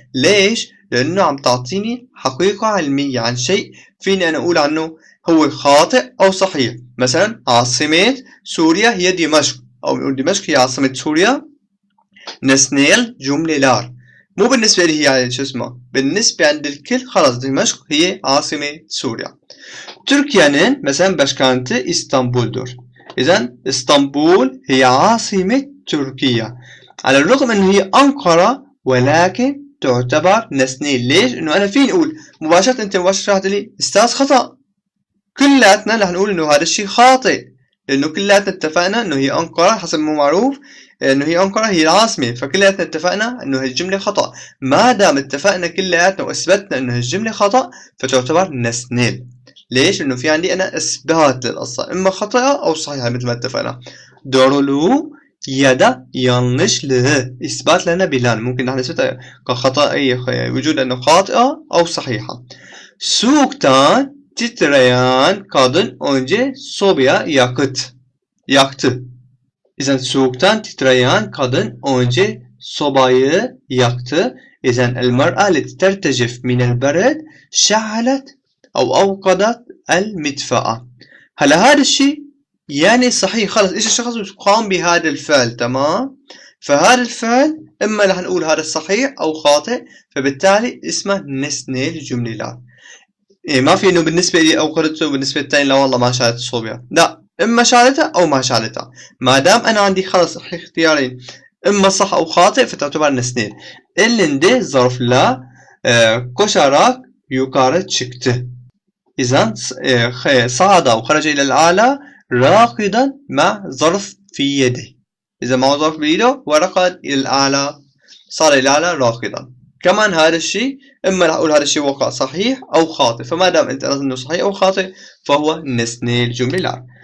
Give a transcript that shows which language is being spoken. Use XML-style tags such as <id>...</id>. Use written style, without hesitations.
<ar>ليش؟ لأنه عم تعطيني حقيقة علمية عن شيء فيني أنا أقول عنه هو خاطئ أو صحيح. مثلا عاصمة سوريا هي دمشق، أو نقول دمشق هي عاصمة سوريا. nesnel cümleler مو بالنسبة لي هي يعني شو اسمه، بالنسبة عند الكل خلاص دمشق هي عاصمة سوريا.</ar> <tr>Türkiye'nin</tr> <ar>مثلا</ar> <tr>başkenti İstanbul'dur.</tr> <ar>إذن اسطنبول هي عاصمة تركيا، على الرغم أنه هي أنقرة ولكن تعتبر nesnel. ليش؟ إنه أنا فيني أقول مباشرة، أنت مباشرة راح تقولي أستاذ خطأ، كلاتنا رح نقول إنه هذا الشيء خاطئ، لأنه كلاتنا اتفقنا إنه هي أنقرة حسب ما معروف إنه هي أنقرة هي العاصمة، فكلاتنا اتفقنا إنه الجملة خطأ. ما دام اتفقنا كلاتنا وأثبتنا إنه الجملة خطأ فتعتبر nesnel. ليش؟ لأنه في عندي أنا إثبات للقصة، إما خطأ أو صحيحة مثل ما اتفقنا.</ar> <tr>doğruluğu ya da yanlışlığı</tr> <ar>إثبات لنا بلان، ممكن نحن نثبتها كخطأ وجود أنه خاطئة أو صحيحة.</ar> <tr>Soğuktan titreyen kadın önce sobaya yaktı.</tr> <ar>إذن</ar> <tr>soğuktan titreyen kadın önce sobayı yaktı.</tr> <ar>إذن المرأة التي ترتجف من البرد شعلت أو أوقدت المدفأة. هلا هذا الشيء يعني صحيح، خلص إيش الشخص قام بهذا الفعل، تمام. فهذا الفعل إما رح نقول هذا صحيح أو خاطئ، فبالتالي اسمه nesnel cümleler. ما في إنه بالنسبة لي أوقدته وبالنسبة للثاني لا والله ما شعلت الصوبيا، لا، إما شعلتها أو ما شعلتها. ما دام أنا عندي خلص اختيارين إما صح أو خاطئ فتعتبر nesnel.</ar> <tr>elinde zarfla koşarak yukarı çıktı.</tr> <ar>إذن صعد أو خرج إلى الأعلى راقدا مع ظرف في يده. إذا معه ظرف بيده ورقد إلى الأعلى، صار إلى الأعلى راقدا. كمان هذا الشيء إما رح أقول هذا الشيء وقع صحيح أو خاطئ، فما دام أنت أنه صحيح أو خاطئ فهو nesnel cümleler.</ar>